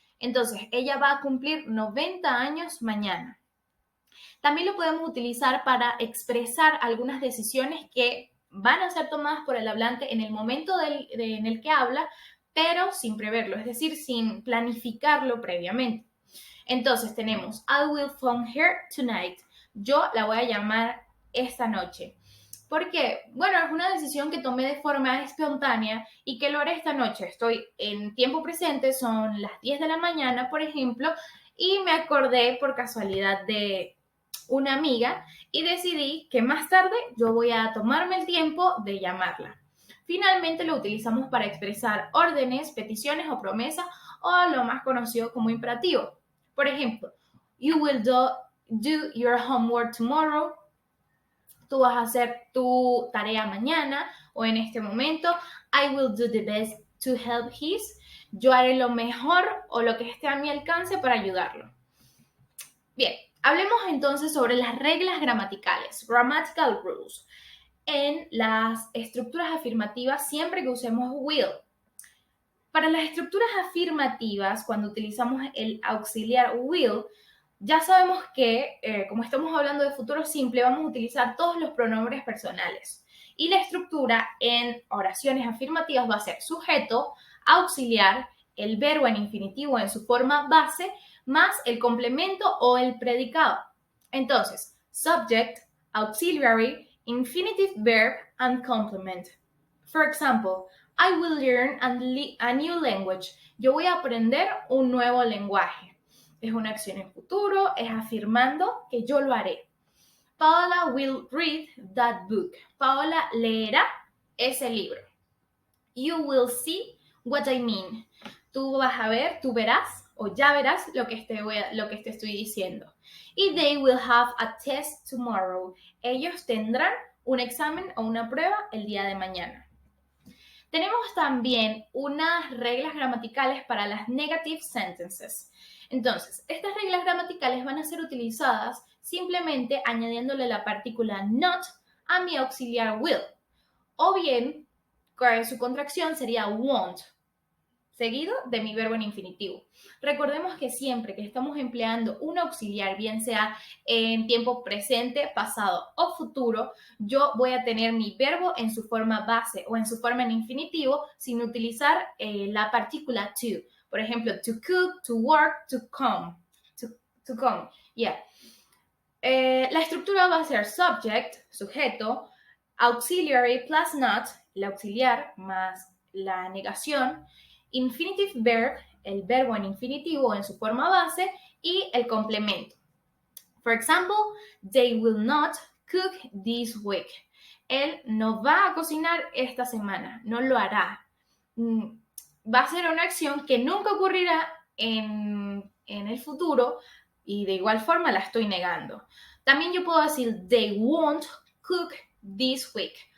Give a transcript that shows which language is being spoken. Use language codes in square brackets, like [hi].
[es] Entonces, ella va a cumplir 90 años mañana. También lo podemos utilizar para expresar algunas decisiones que van a ser tomadas por el hablante en el momento en el que habla, pero sin preverlo, es decir, sin planificarlo previamente. Entonces tenemos, [en] I will phone her tonight. [es] Yo la voy a llamar esta noche. ¿Por qué? Bueno, es una decisión que tomé de forma espontánea y que lo haré esta noche. Estoy en tiempo presente, son las 10 de la mañana, por ejemplo, y me acordé por casualidad de una amiga y decidí que más tarde yo voy a tomarme el tiempo de llamarla. Finalmente lo utilizamos para expresar órdenes, peticiones o promesas o lo más conocido como imperativo. Por ejemplo, [en] you will do your homework tomorrow. [es] Tú vas a hacer tu tarea mañana o en este momento. [en] I will do the best to help his. [es] Yo haré lo mejor o lo que esté a mi alcance para ayudarlo. Bien, hablemos entonces sobre las reglas gramaticales, [en] grammatical rules, [es] en las estructuras afirmativas siempre que usemos will. Para las estructuras afirmativas, cuando utilizamos el auxiliar will, ya sabemos que, como estamos hablando de futuro simple, vamos a utilizar todos los pronombres personales. Y la estructura en oraciones afirmativas va a ser sujeto, auxiliar, el verbo en infinitivo en su forma base, más el complemento o el predicado. Entonces, [en] subject, auxiliary, infinitive verb, and complement. For example, I will learn a new language. [es] Yo voy a aprender un nuevo lenguaje. Es una acción en futuro, es afirmando que yo lo haré. [en] Paola will read that book. [es] Paola leerá ese libro. [en] You will see what I mean. [es] Tú vas a ver, tú verás o ya verás lo que te estoy diciendo. [en] Y they will have a test tomorrow. [es] Ellos tendrán un examen o una prueba el día de mañana. Tenemos también unas reglas gramaticales para las negative sentences. Entonces, estas reglas gramaticales van a ser utilizadas simplemente añadiéndole la partícula not a mi auxiliar will. O bien, su contracción sería won't, seguido de mi verbo en infinitivo. Recordemos que siempre que estamos empleando un auxiliar, bien sea en tiempo presente, pasado o futuro, yo voy a tener mi verbo en su forma base o en su forma en infinitivo sin utilizar la partícula to. Por ejemplo, [en] to cook, to work, to come. To come, yeah. [es] La estructura va a ser subject, sujeto, [en] auxiliary plus not, [es] el auxiliar más la negación, [en] infinitive verb, [es] el verbo en infinitivo en su forma base, y el complemento. [en] For example, they will not cook this week. [es] Él no va a cocinar esta semana, no lo hará. Va a ser una acción que nunca ocurrirá en el futuro y de igual forma la estoy negando. También yo puedo decir [en] they won't cook this week.